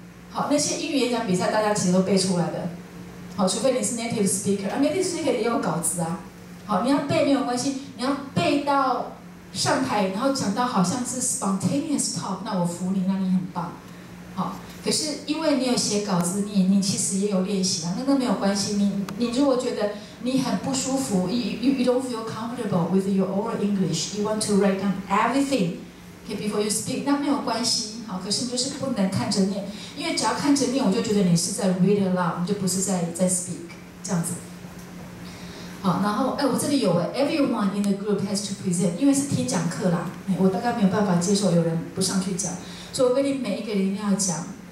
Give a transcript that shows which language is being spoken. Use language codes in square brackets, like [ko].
[zh] 好，那些英语演讲比赛大家其实都背出来的，好，除非你是 native speaker，native speaker 也有稿子啊。好，你要背没有关系，你要背到上台，然后讲到好像是 spontaneous talk，那我服你，那你很棒。好，可是因为你有写稿子，你其实也有练习啊，那个没有关系。你如果觉得你很不舒服 [en] ，you don't feel comfortable with your oral English，you want to write down everything，okay, before you speak， [zh] 那没有关系。好，可是你就是不能看着念，因为只要看着念，我就觉得你是在 read aloud， 你就不是在 speak 这样子。好，然后我这里有 [en] everyone in the group has to present， [zh] 因为是听讲课啦，我大概没有办法接受有人不上去讲，所以我规定每一个人一定要讲。